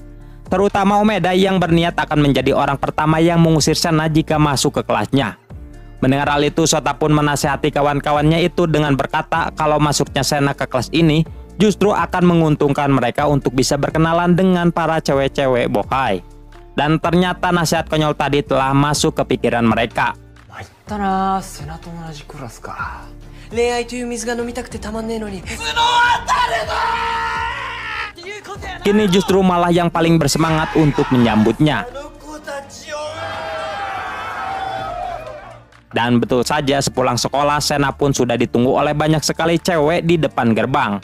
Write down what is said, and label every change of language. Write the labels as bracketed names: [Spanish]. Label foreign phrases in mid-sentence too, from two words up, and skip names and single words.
[Indonesian] Terutama Umeda yang berniat akan menjadi orang pertama yang mengusir Sena jika masuk ke kelasnya. Mendengar hal itu, Sota pun menasihati kawan-kawannya itu dengan berkata kalau masuknya Sena ke kelas ini justru akan menguntungkan mereka untuk bisa berkenalan dengan para cewek-cewek bokai. Dan ternyata nasihat konyol tadi telah masuk ke pikiran mereka. [Japanese] 参ったな、セナと同じクラスか。恋愛という水が飲みたくてたまんねえのに。 [Indonesian] Kini justru malah yang paling bersemangat untuk menyambutnya. Dan betul saja sepulang sekolah, Sena pun sudah ditunggu oleh banyak sekali cewek di depan gerbang.